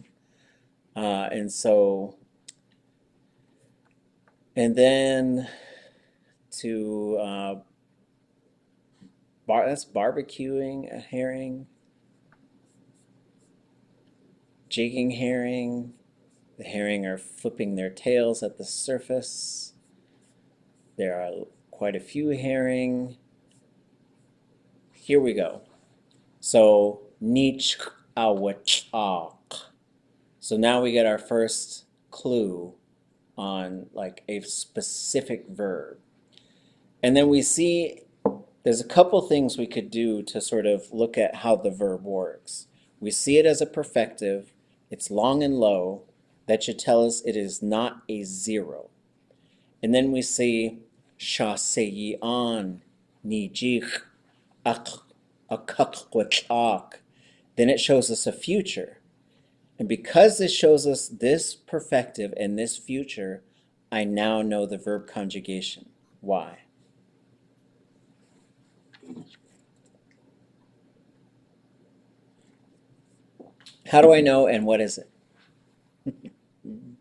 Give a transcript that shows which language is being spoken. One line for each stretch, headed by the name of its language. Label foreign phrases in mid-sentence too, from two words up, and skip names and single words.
English: And then to, that's barbecuing a herring, jigging herring. The herring are flipping their tails at the surface. There are quite a few herring. Here we go. So, ʼatudli.átk. So now we get our first clue on like a specific verb. And then we see there's a couple things we could do to sort of look at how the verb works. We see it as a perfective. It's long and low. That should tell us it is not a zero. And then we see
Tlingit: ʼaan ʼakatuwaneek.
English: Then it shows us a future. And because this shows us this perfective and this future, I now know the verb conjugation. Why? How do I know, and what is it?